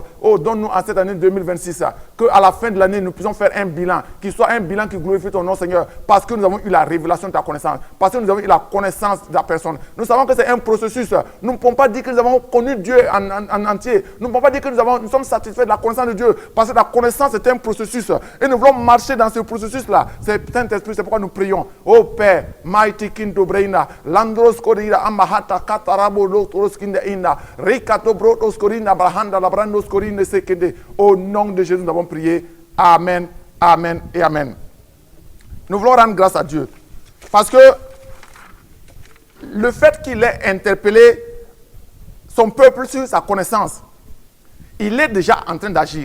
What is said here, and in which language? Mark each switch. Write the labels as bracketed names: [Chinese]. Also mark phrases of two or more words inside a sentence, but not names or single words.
[French] Oh, donne-nous en cette année 2026 qu'à la fin de l'année, nous puissions faire un bilan, qui soit un bilan qui glorifie ton nom, Seigneur, parce que nous avons eu la révélation de ta connaissance, parce que nous avons eu la connaissance de la personne. Nous savons que c'est un processus. Nous ne pouvons pas dire que nous avons connu Dieu en entier. Nous ne pouvons pas dire que nous sommes satisfaits de la connaissance de Dieu, parce que la connaissance est un processus. Et nous voulons marcher dans ce processus-là. C'est Saint-Esprit, c'est pourquoi nous prions. Oh Père, [English] Mighty King Dobreina, Landros Korira Amahata Katarabo Lotoroskinde Inda, Rikato Brotos Korina Brahanda Labrandos Korine Sekede. [French] Au nom de Jésus, nous avons prié. Amen, Amen et Amen. Nous voulons rendre grâce à Dieu. Parce que le fait qu'il ait interpellé son peuple sur sa connaissance, il est déjà en train d'agir.